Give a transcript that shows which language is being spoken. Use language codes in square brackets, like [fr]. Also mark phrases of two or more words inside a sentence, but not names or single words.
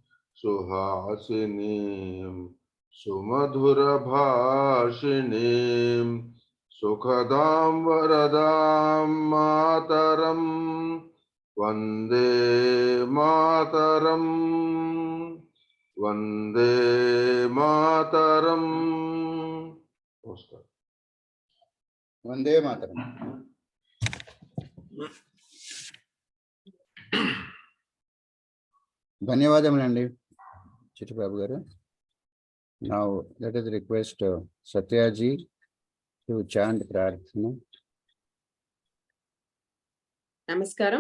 [sa] सुहासिनीं सुमधुर भाषिणीं सुखदां वरदां मातरम् वन्दे मातरम् वन्दे मातरम्. वन्दे मातरम्. [te] ధన్యవాదములండి చిట్టి బాబు గారు. [en] Now let us request Satya ji to chant Prarthana. [te] Namaskaram.